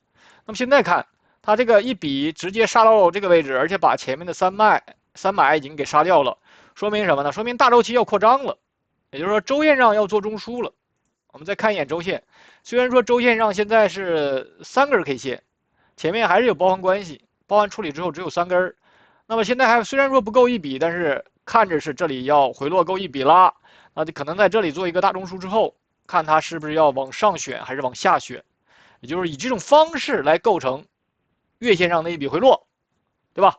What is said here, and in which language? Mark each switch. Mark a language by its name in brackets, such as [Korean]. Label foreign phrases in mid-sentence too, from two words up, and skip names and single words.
[Chinese] 那么现在看它这个一笔直接杀到这个位置，而且把前面的三买已经给杀掉了，说明什麼呢？說明大周期要擴張了，也就是說周線上要做中樞了。我們再看一眼周線，雖然說周線上現在是3根 K 線，前面還是有包含關係，包含處理之後只有3根。那麼現在還雖然說不夠一筆，但是看着是這裡要回落夠一筆啦，那就可能在這裡做一個大中樞之後，看它是不是要往上選還是往下選，也就是以這種方式來構成月線上的一筆回落，對吧？